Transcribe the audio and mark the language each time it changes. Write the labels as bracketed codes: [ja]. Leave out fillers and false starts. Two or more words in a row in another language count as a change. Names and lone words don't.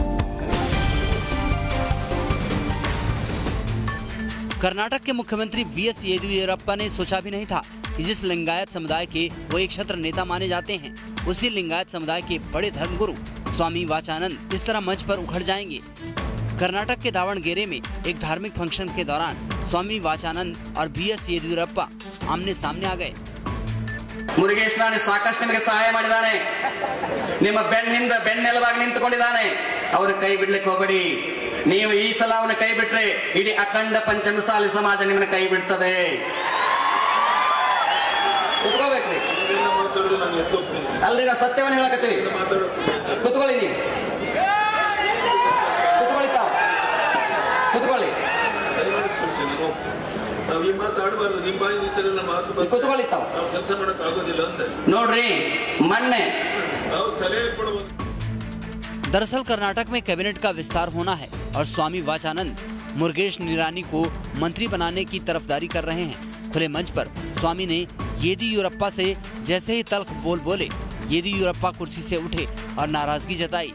[hi] कर्नाटक के मुख्यमंत्री वीएस येदियुरप्पा ने सोचा भी नहीं था कि जिस लिंगायत समुदाय के वो एक क्षत्र नेता माने जाते हैं, उसी लिंगायत समुदाय के बड़े धर्मगुरु स्वामी वाचानंद इस तरह मंच पर उखड़ जाएंगे। कर्नाटक के दावणगेरे में एक धार्मिक फंक्शन के दौरान स्वामी वाचानंद और वीएस येदियुरप्पा आमने सामने आ गए। [kn] ಮುರುಗೇಶ್ವರನೇ ಸಾಕಷ್ಟು ನಿಮಗೆ ಸಹಾಯ ಮಾಡಿದಾನೆ, ನಿಮ್ಮ ಬೆನ್ನಿಂದ ಬೆನ್ನೆಲುಬಾಗಿ ನಿಂತುಕೊಂಡಿದ್ದಾನೆ, ಅವರ ಕೈ ಬಿಡ್ಲಿಕ್ಕೆ ಹೋಗಬೇಡಿ. ನೀವು ಈ ಸಲ ಅವನ ಕೈ ಬಿಟ್ರೆ ಇಡೀ ಅಖಂಡ ಪಂಚಮಸಾಲಿ ಸಮಾಜ ನಿಮ್ಮನ್ನ ಕೈ ಬಿಡ್ತದೆ. ಕುತ್ಕೋಬೇಕ್ರಿ, ಅಲ್ರಿ ನಾವು ಸತ್ಯವನ್ನ ಹೇಳಕತ್ತೀವಿ. ಕುತ್ಕೊಳ್ಳಿ, ನೀವು ಕುತ್ಕೊಳ್ಳಿ. ನೋಡ್ರಿ ಮೊನ್ನೆ [hi] दरअसल कर्नाटक में कैबिनेट का विस्तार होना है और स्वामी वाचानंद मुरुगेश निरानी को मंत्री बनाने की तरफदारी कर रहे हैं। खुले मंच पर स्वामी ने येदियुरप्पा से जैसे ही तल्ख बोले, येदियुरप्पा कुर्सी से उठे और नाराजगी जताई।